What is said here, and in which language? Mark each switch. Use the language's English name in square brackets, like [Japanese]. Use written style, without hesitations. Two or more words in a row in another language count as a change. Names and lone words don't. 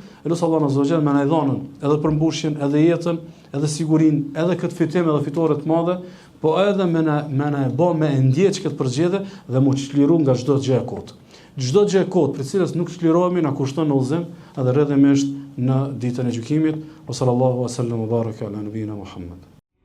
[Albanian] Elos Allah [Arabic] عز وجل [Albanian] më na dhonën edhe përmbushjen, edhe jetën, edhe sigurinë, edhe këtë fitim edhe fitore të madhe, po edhe më na e bë me ndjeç këtë përgjigje dhe mu çliru nga çdo gjë e kot. Çdo gjë e kot, për cilës nuk çlirohemi, na kushton në udhëzim edhe rrjedhimisht në ditën e gjykimit. [Arabic] صلى الله عليه وسلم وبارك على نبينا محمد.